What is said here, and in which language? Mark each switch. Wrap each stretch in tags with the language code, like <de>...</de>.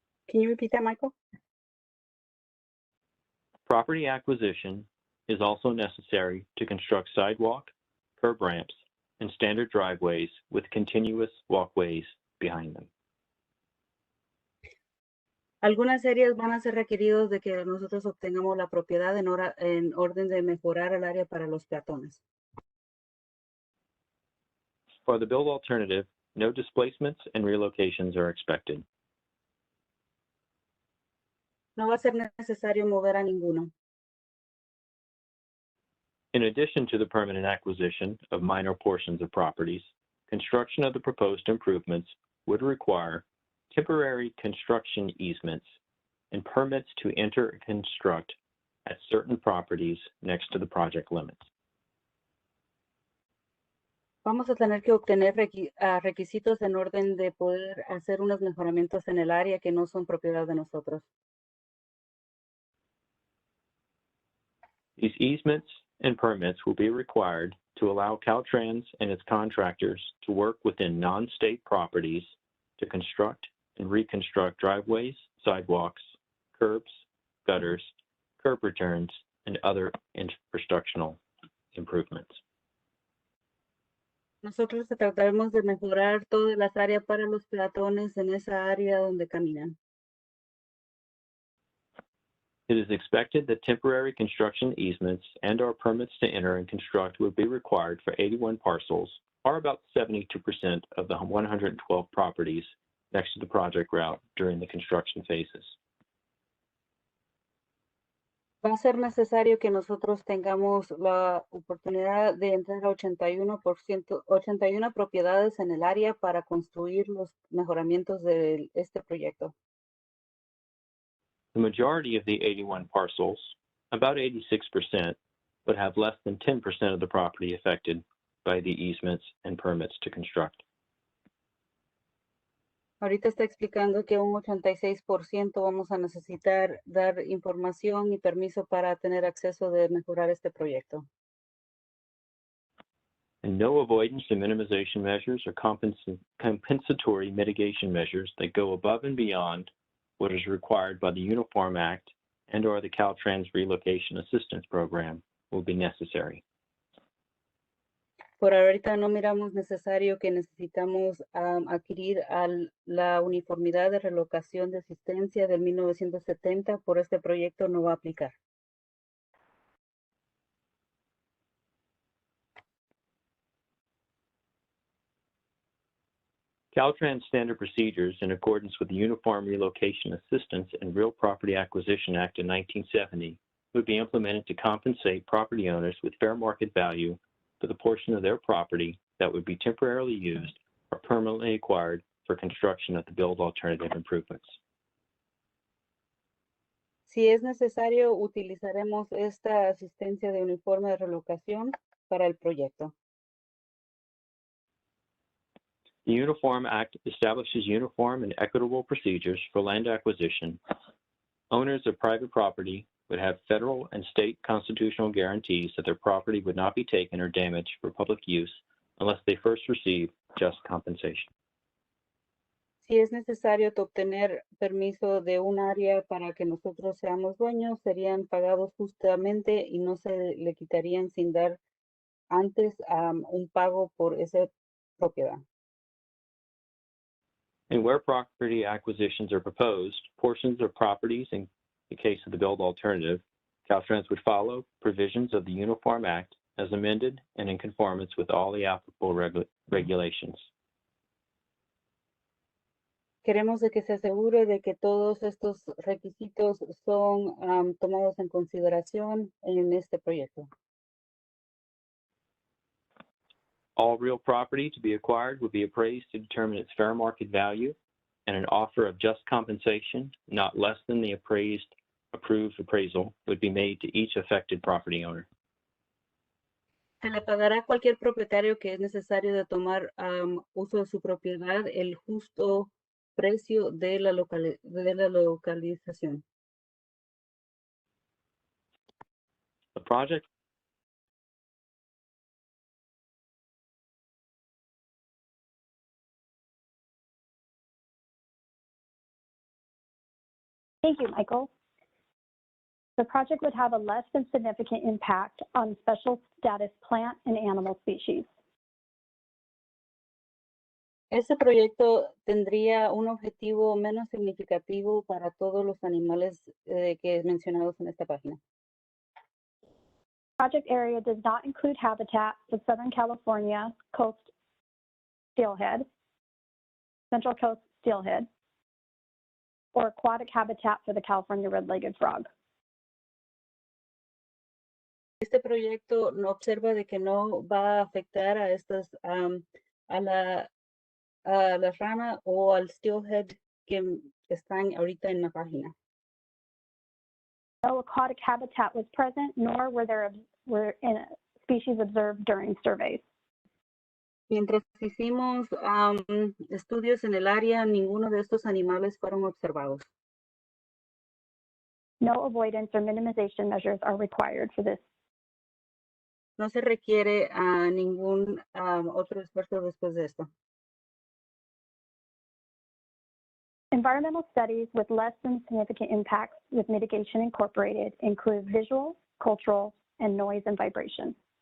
<en>Can you repeat that, Michael? Property acquisition is also necessary to construct sidewalk, curb ramps, and standard driveways with continuous walkways behind them.</en> <es>Algunas áreas van a ser requeridos de que nosotros obtengamos la propiedad en orden de mejorar el área para los peatones.</es> <en>For the build alternative, no displacements and relocations are expected.</en> <es>No va a ser necesario mover a ninguno.</es> <en>In addition to the permanent acquisition of minor portions of properties, construction of the proposed improvements would require temporary construction easements and permits to enter and construct at certain properties next to the project limits.</en> <es>Vamos a tener que obtener requisitos en orden de poder hacer unos mejoramientos en el área que no son propiedad de nosotros.</es> <en>These easements and permits will be required to allow Caltrans and its contractors to work within non-state properties to construct and reconstruct driveways, sidewalks, curbs, gutters, curb returns, and other infrastructural improvements.</en> <es>Nosotros trataremos de mejorar todas las áreas para los peatones en esa área donde caminan.</es> <en>It is expected that temporary construction easements and/or permits to enter and construct would be required for 81 parcels, or about 72% of the 112 properties next to the project route during the construction phases.</en> <es>Va a ser necesario que nosotros tengamos la oportunidad de entrar a 81 propiedades en el área para construir los mejoramientos de este proyecto.</es> <en>The majority of the 81 parcels, about 86%, would have less than 10% of the property affected by the easements and permits to construct.</en> <es>Ahorita está explicando que un 86% vamos a necesitar dar información y permiso para tener acceso de mejorar este proyecto.</es> <en>And no avoidance and minimization measures or compensatory mitigation measures that go above and beyond what is required by the Uniform Act and/or the Caltrans Relocation Assistance Program will be necessary.</en> <es>Por ahorita no miramos necesario que necesitamos adquirir la uniformidad de relocación de asistencia del 1970 por este proyecto no va a aplicar.</es> <en>Caltrans standard procedures in accordance with the Uniform Relocation Assistance and Real Property Acquisition Act of 1970 would be implemented to compensate property owners with fair market value for the portion of their property that would be temporarily used or permanently acquired for construction of the build alternative improvements.</en> <es>Si es necesario, utilizaremos esta asistencia de uniforme de relocación para el proyecto.</es> <en>The Uniform Act establishes uniform and equitable procedures for land acquisition. Owners of private property would have federal and state constitutional guarantees that their property would not be taken or damaged for public use unless they first receive just compensation.</en> <es>Si es necesario obtener permiso de un área para que nosotros seamos dueños, serían pagados justamente y no se le quitarían sin dar antes un pago por esa propiedad.</es> <en>And where property acquisitions are proposed, portions of properties, in the case of the build alternative, Caltrans would follow provisions of the Uniform Act as amended and in conformance with all the applicable regulations.</en> <es>Queremos de que se asegure de que todos estos requisitos son tomados en consideración en este proyecto.</es> <en>All real property to be acquired would be appraised to determine its fair market value, and an offer of just compensation, not less than the approved appraisal, would be made to each affected property owner.</en> <es>Se le pagará a cualquier propietario que es necesario de tomar uso de su propiedad el justo precio de la localización.</es> <en>The project Thank you, Michael. The project would have a less than significant impact on special status plant and animal species.</en> <es>Este proyecto tendría un objetivo menos significativo para todos los animales que mencionados en esta página.</es> <en>Project area does not include habitat for Southern California coast steelhead, Central Coast steelhead, or aquatic habitat for the California red-legged frog.</en> <es>Este proyecto no observa de que no va a afectar a estas a la rana o al steelhead que están ahorita en la página.</es> <en>No aquatic habitat was present, nor were species observed during surveys.</en> <es>Mientras hicimos estudios en el área, ninguno de estos animales fueron observados.</es> <en>No avoidance or minimization measures are required for this.</en> <es>No se requiere ningún otro esfuerzo después de esto.</es> <en>Environmental studies with less than significant impacts with mitigation incorporated include visual, cultural, and noise and vibration.</en>